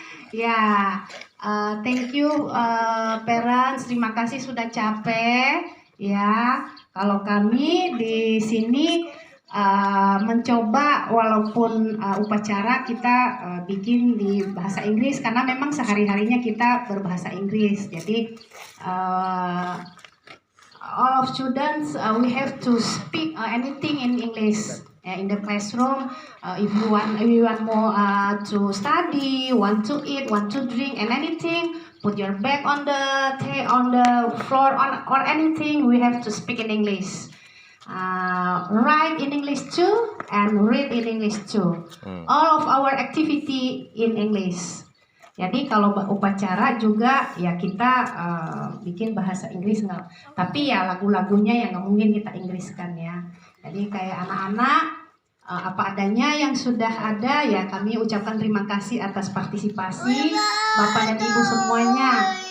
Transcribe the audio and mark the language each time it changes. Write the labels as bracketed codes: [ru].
[id] Ya, [en] thank you parents, [id] terima kasih sudah capek ya. Kalau kami di sini mencoba walaupun upacara kita bikin di bahasa Inggris karena memang sehari-harinya kita berbahasa Inggris. [en] Jadi all of students we have to speak anything in English in the classroom. If you want more to study, want to eat, want to drink, and anything, put your bag on the floor or anything. We have to speak in English. Write in English too and read in English too. All of our activity in English. [id] Jadi kalau upacara juga ya kita bikin bahasa Inggris nggak, tapi ya lagu-lagunya yang nggak mungkin kita Inggriskan ya. Jadi kayak anak-anak apa adanya yang sudah ada ya, kami ucapkan terima kasih atas partisipasi Bapak dan Ibu semuanya.